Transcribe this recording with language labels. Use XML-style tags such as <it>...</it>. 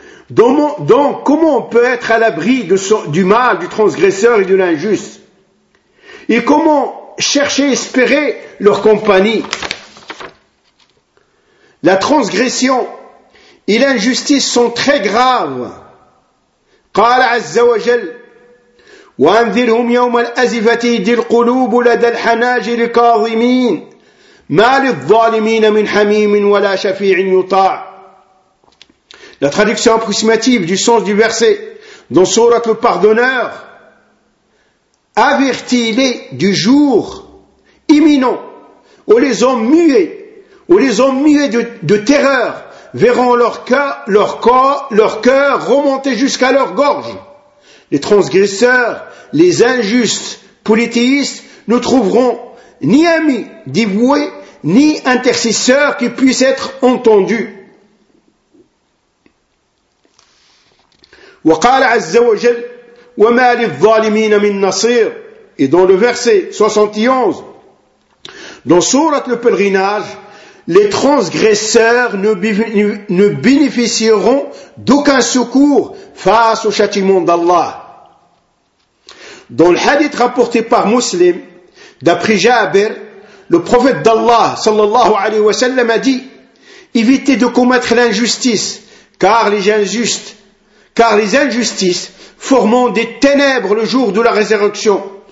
<fr>Donc, comment on peut être à l'abri du mal, du transgresseur et de l'injuste? Et comment chercher, espérer leur compagnie? La transgression et l'injustice sont très graves.</fr> <ar>قال عز وجل وأنذرهم يوم الأزفة إذ القلوب لدى الحناجر كاظمين ما للظالمين من حميم ولا شفيع يطاع. لا</ar> <fr>La traduction approximative du sens du verset dans Sourate le Pardonneur, avertis-les du jour imminent où les hommes muets, de terreur verront leur cœur remonter jusqu'à leur gorge. Les transgresseurs, les injustes polythéistes ne trouveront ni ami dévoué, ni intercesseur qui puisse être entendu.</fr> <ar>وقال عز وجل وما للظالمين من نصير.</ar> <fr>Et dans le verset 71, dans Sourate le Pèlerinage, les transgresseurs ne bénéficieront d'aucun secours face au châtiment d'Allah. Dans le hadith rapporté par Muslim, d'après Jabir, le prophète d'Allah, sallallahu alayhi wa sallam, a dit « Évitez de commettre l'injustice, car les injustices formeront des ténèbres le jour de la résurrection.</fr>